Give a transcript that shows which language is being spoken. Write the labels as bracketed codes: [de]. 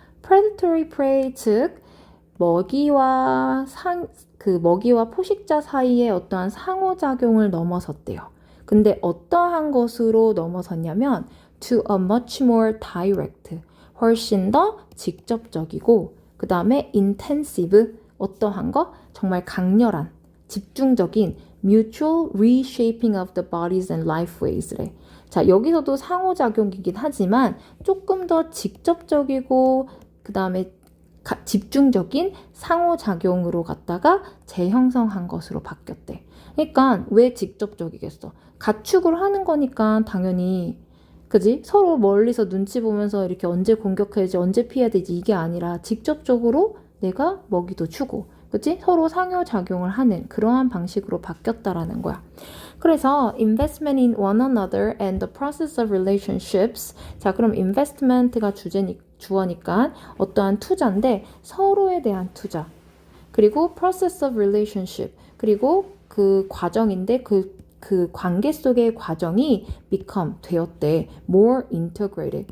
[en] predatory prey, [ko] 즉 먹이와 포식자 사이의 어떠한 상호작용을 넘어섰대요. 근데 어떠한 것으로 넘어섰냐면 [en] to a much more direct, [ko] 훨씬 더 직접적이고, 그 다음에 intensive, 어떠한 거? 정말 강렬한, 집중적인 [en] mutual reshaping of the bodies and lifeways래. [ko] 자, 여기서도 상호작용이긴 하지만 조금 더 직접적이고 그 다음에 집중적인 상호작용으로 갖다가 재형성한 것으로 바뀌었대. 그러니까 왜 직접적이겠어? 가축을 하는 거니까 당연히, 그지? 서로 멀리서 눈치 보면서 이렇게 언제 공격해야지, 언제 피해야 되지, 이게 아니라 직접적으로 내가 먹이도 주고, 그치? 서로 상호작용을 하는 그러한 방식으로 바뀌었다라는 거야. [en] 그래서 investment in one another and the process of relationships. [ko] 자, 그럼 investment가 주어니까 어떠한 투자인데 서로에 대한 투자. 그리고 [en] process of relationship. [ko] 그리고 그 과정인데 그 그 관계 속의 과정이 되었대. [en] more integrated.